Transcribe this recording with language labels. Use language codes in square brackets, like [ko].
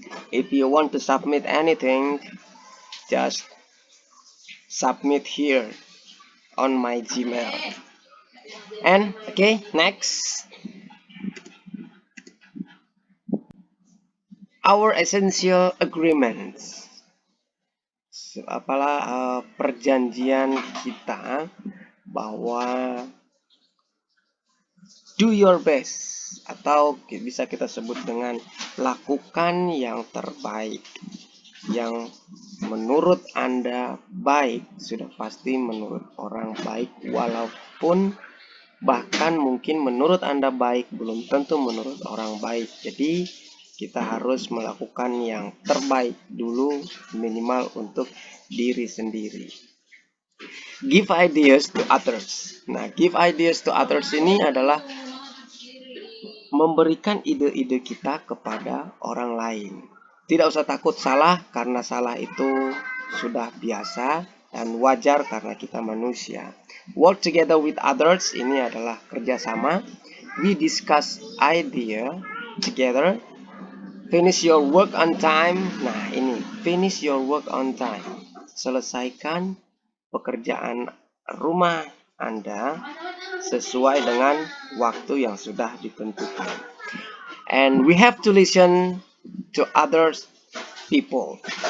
[en] If you want to submit anything, just submit here on my Gmail. And okay, next. Our essential agreements. [id] Apalah perjanjian kita bahwa [en] do your best, [id] atau bisa kita sebut dengan lakukan yang terbaik. Yang menurut Anda baik sudah pasti menurut orang baik, walaupun bahkan mungkin menurut Anda baik belum tentu menurut orang baik. Jadi kita harus melakukan yang terbaik dulu, minimal untuk diri sendiri. [en] Give ideas to others. [id] Nah, [en] give ideas to others [id] ini adalah memberikan ide-ide kita kepada orang lain. Tidak usah takut salah, karena salah itu sudah biasa dan wajar karena kita manusia. [en] Work together with others [id] ini adalah kerjasama. [en] We discuss idea together. Finish your work on time. [id] Nah, ini [en] finish your work on time. [id] Selesaikan pekerjaan rumah Anda sesuai dengan waktu yang sudah ditentukan. [en] And we have to listen to other people.